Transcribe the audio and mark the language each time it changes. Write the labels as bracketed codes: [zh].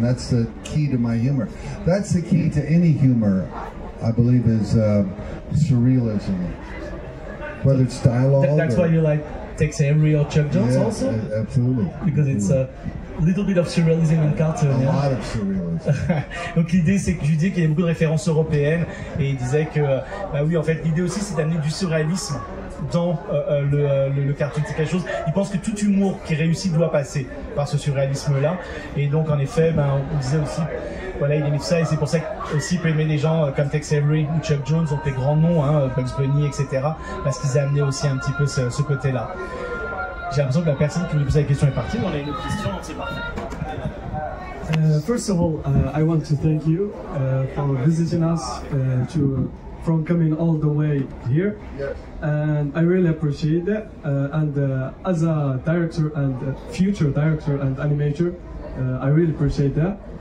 [en] That's the key to my humor. That's the key to any humor, I believe, is surrealism. Whether it's dialogue. That's why you like Tex Avery or Chuck Jones also? Absolutely. Because it's a little bit of surrealism in cartoon. A lot of surrealism. [fr] Donc l'idée c'est que je disais qu'il y a beaucoup de références européennes, et il disait que, oui, en fait l'idée aussi c'est d'amener du surréalisme dans le cartoon. C'est quelque chose, il pense que tout humour qui réussit doit passer par ce surréalisme-là, et donc en effet, on disait aussi, voilà, il aimait ça, et c'est pour ça qu'il peut aimer des gens comme Tex Avery ou Chuck Jones, donc les grands noms, Bugs Bunny, etc., parce qu'ils ont amené aussi un petit peu ce côté-là. J'ai l'impression que la personne qui voulait poser la question est partie, mais on a une autre question, donc c'est parfait. [en] First of all, I want to thank you for visiting us, from coming all the way here, and I really appreciate that. And as a director and future director and animator, I really appreciate that.